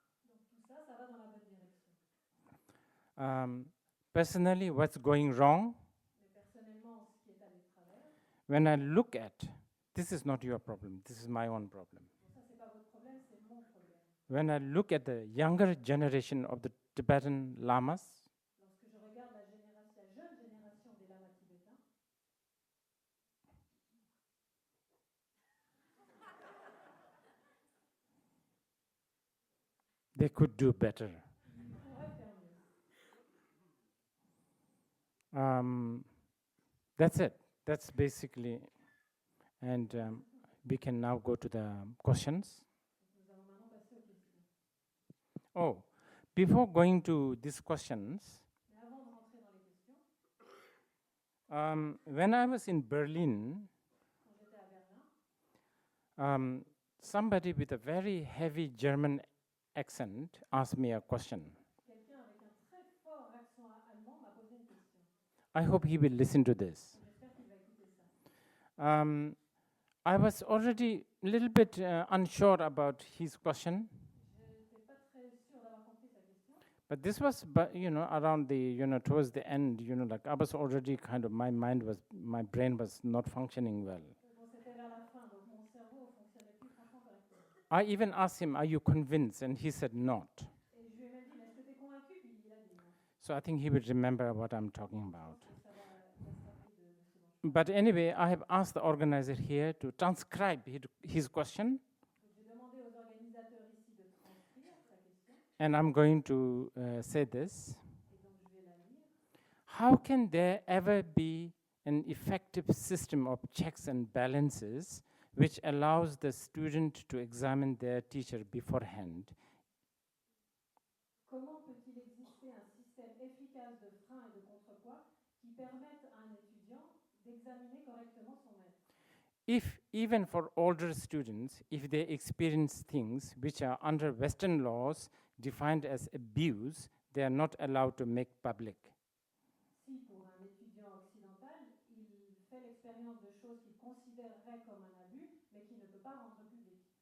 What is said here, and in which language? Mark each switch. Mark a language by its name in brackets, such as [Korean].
[French] Donc tout ça, ça va dans la bonne direction. [English] Personally, what's going wrong? [French] Mais personnellement, ce qui est allé de travers, [English] When I look at, this is not your problem, this is my own problem. [French] bon, ça c'est pas votre problème, c'est mon problème. [English] When I look at the younger generation of the Tibetan lamas, [French] Lorsque je regarde la jeune génération des lamas tibétains, [English] they could do better. [French] ils pourraient faire mieux. [English] That's it. That's basically, and we can now go to the questions. [French] Nous allons maintenant passer aux questions. [English] Oh, before going to these questions, [French] Mais avant de rentrer dans les questions, [English] when I was in Berlin, [French] quand j'étais à Berlin, [English] somebody with a very heavy German accent asked me a question. [French] quelqu'un avec un très fort accent allemand m'a posé une question. [English] I hope he will listen to this. [French] J'espère qu'il va écouter ça. [English] I was already a little bit unsure about his question, [French] Je n'étais pas très sûre d'avoir compris sa question, [English] but this was, around the, towards the end, like I was already kind of, my brain was not functioning well. [French] bon, c'était vers la fin, donc mon cerveau ne fonctionnait plus franchement correctement. [English] I even asked him, "Are you convinced?" And he said, "Not." [French] Et je lui ai même dit, mais est-ce que tu es convaincu? Puis il a dit non. [English] So I think he will remember what I'm talking about. [French] Donc ça va, il va se rappeler de ce dont je parle. [English] But anyway, I have asked the organizer here to transcribe his question, [French] Donc j'ai demandé aux organisateurs ici de transcrire sa question, [English] and I'm going to say this. [French] et donc je vais la lire. [English] How can there ever be an effective system of checks and balances which allows the student to examine their teacher beforehand? [French] Comment peut-il exister un système efficace de freins et de contrepoids qui permettent à un étudiant d'examiner correctement son maître? [English] If, even for older students, if they experience things which are under Western laws defined as abuse, they are not allowed to make public. [French] Si pour un étudiant occidental, il fait l'expérience de choses qu'il considérerait comme un abus, mais qu'il ne peut pas rendre public.